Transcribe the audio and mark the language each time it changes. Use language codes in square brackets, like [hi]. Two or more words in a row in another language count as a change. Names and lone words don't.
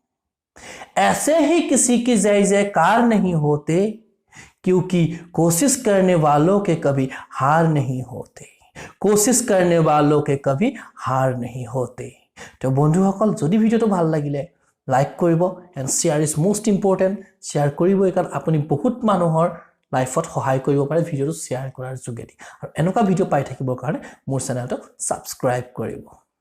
[hi] ऐसे ही किसी की जय जयकार नहीं होते क्योंकि कोशिश करने वालों के कभी हार नहीं होते कोशिश करने वालों के कभी हार नहीं होते तो [as] বন্ধুসকল যদি ভিডিওটো ভাল লাগিলে লাইক কৰিব [en] and share is most important [as] শেয়াৰ কৰিব কাৰণ আপুনি বহুত মানুহৰ লাইফত সহায় কৰিব পাৰে ভিডিওটো শেয়াৰ কৰাৰ যোগেদি আৰু এনেকুৱা ভিডিও পাই থাকিবৰ কাৰণে মোৰ চেনেলটো সাবস্ক্ৰাইব কৰিব